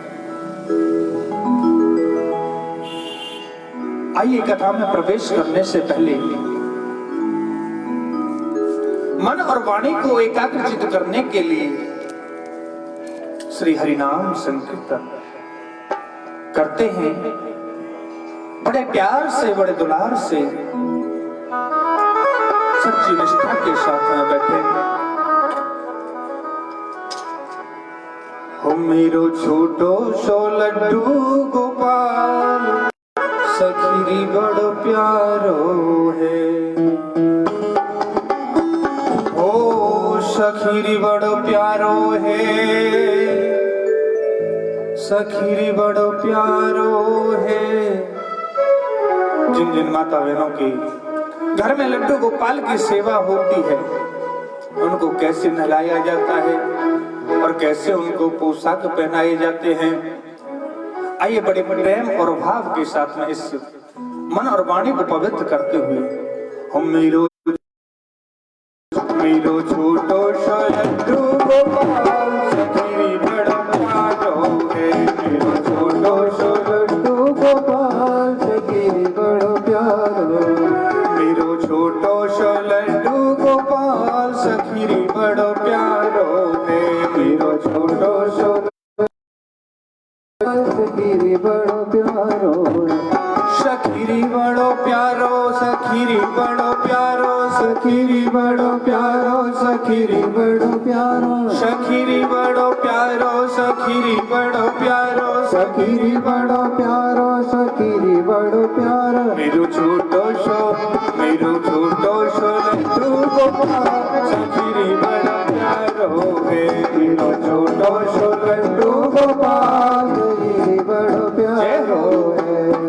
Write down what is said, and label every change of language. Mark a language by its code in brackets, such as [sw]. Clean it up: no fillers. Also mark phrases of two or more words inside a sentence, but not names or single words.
[hi] आइए कथा में प्रवेश करने से पहले मन और वाणी को एकाग्रचित करने के लिए श्री हरिनाम संकीर्तन करते हैं। बड़े प्यार से, बड़े दुलार से, सच्ची निष्ठा के साथ में बैठे। [bra] हो मेरो छोटो सो लड्डू गोपाल, सखीरी बड़ो प्यारो है। ओ सखीरी बड़ो प्यारो है, सखीरी बड़ो प्यारो है। [hi] जिन जिन माता बहनों की घर में लड्डू गोपाल की सेवा होती है, उनको कैसे नहलाया जाता है और कैसे उनको पोशाक पहनाए जाते हैं। आइए बड़े प्रेम और भाव के साथ में इस मन और वाणी को पवित्र करते हुए हम [bra] मेरो छोटो सो लड्डू गोपाल, सखीरी बड़ो प्यारो है। मेरो छोटो सो लड्डू गोपाल, सखीरी बड़ो प्यारो। मेरो छोटो सो लड्डू गोपाल, सखीरी बड़ो प्यारो है। मेरो छोटो सो सखीरी बड़ो प्यारो, सखीरी बड़ो प्यारो, सखीरी बड़ो प्यारो, सखीरी बड़ो प्यारो, सखीरी बड़ो प्यारो, सखीरी बड़ो प्यारो, सखीरी बड़ो प्यारो, सखीरी बड़ो प्यारो, सखीरी बड़ो प्यारो। मेरो छोटो सो लड्डू गोपाल, सखीरी बड़ो प्यारो है। मेरो छोटो सो लड्डू गोपाल, सखीरी बड़ो प्यारो है।